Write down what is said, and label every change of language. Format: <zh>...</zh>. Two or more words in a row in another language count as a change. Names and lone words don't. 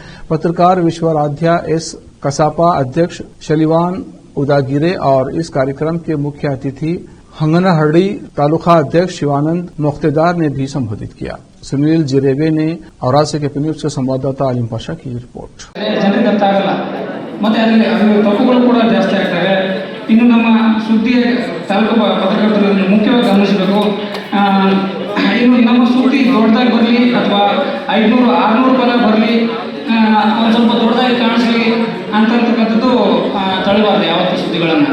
<hi>पत्रकार विश्वराध्या एस कसापा अध्यक्ष शलिवान उदागिरे और इस कार्यक्रम के मुख्य अतिथि हंगनाहड़ी तालुका अध्यक्ष शिवानंद मुख्तेदार ने भी संबोधित किया। सुनील जिरेबे ने औराद से केपी न्यूज के संवाददाता अलीम पाशा की रिपोर्ट।</hi> <kn>ಜನರಿಗೆ ಅರ್ಥ ಆಗಲ್ಲ ಮತ್ತೆ ಅದರಲ್ಲಿ ತಪ್ಪುಗಳು ಕೂಡ ಜಾಸ್ತಿ ಆಗ್ತವೆ। ಇನ್ನು ನಮ್ಮ ಸುದ್ದಿ ತಾಲೂಕು ಪತ್ರಕರ್ತರು ಮುಖ್ಯವಾಗಿ ಗಮನಿಸಬೇಕು, ಇನ್ನು ನಮ್ಮ ಸುದ್ದಿ ದೊಡ್ಡದಾಗಿ ಬರಲಿ ಅಥವಾ 500-600 ಪದ ಬರಲಿ, ಒಂದು ಸ್ವಲ್ಪ ದೊಡ್ಡದಾಗಿ ಕಾಣಿಸಲಿ ಅಂತಕ್ಕಂಥದ್ದು ತಳ್ಳಬಾರ್ದು ಯಾವತ್ತು ಸುದ್ದಿಗಳನ್ನು।</kn>